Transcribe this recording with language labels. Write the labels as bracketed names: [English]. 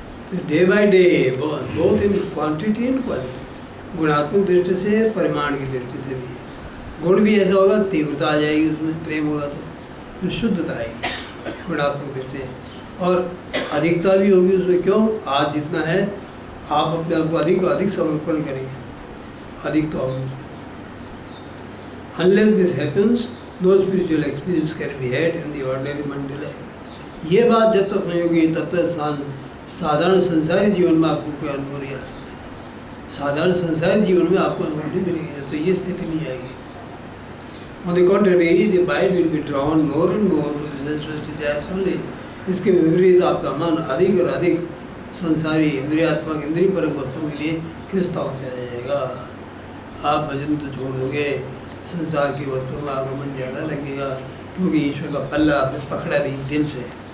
[Hindi] तो [English] day by day, both in quantity and quality, [Hindi] गुणात्मक दृष्टि से, परिमाण की दृष्टि से भी। गुण भी ऐसा होगा, तीव्रता आ जाएगी उसमें, प्रेम होगा तो शुद्धता आएगी गुणात्मक दृष्टि से, और अधिकता भी होगी उसमें। क्यों? आज जितना है आप अपने आप को अधिक समर्पण करेंगे, अधिकता होगी। [English] Unless this happens, no spiritual experience can be had in the ordinary Monday life. [Hindi] ये बात जब तक नहीं होगी तब तक साधारण संसारी जीवन में आपको कोई अनुभव नहीं आ सकता। साधारण संसारी जीवन में आपको अनुभव नहीं मिलेगी जब तो ये स्थिति नहीं आएगी। [English] On the contrary, the mind will be drawn more and more to the sensuous desires only. [Hindi] इसके विपरीत आपका मन अधिक और अधिक संसारी इंद्रियात्मक इंद्रिय परक वस्तुओं के लिए खिंचता होता रहेगा। आप भजन तो छोड़ दोगे, संसार की वस्तुओं में आपका मन ज़्यादा लगेगा, क्योंकि ईश्वर का पल्ला आपने पकड़ा नहीं दिल से।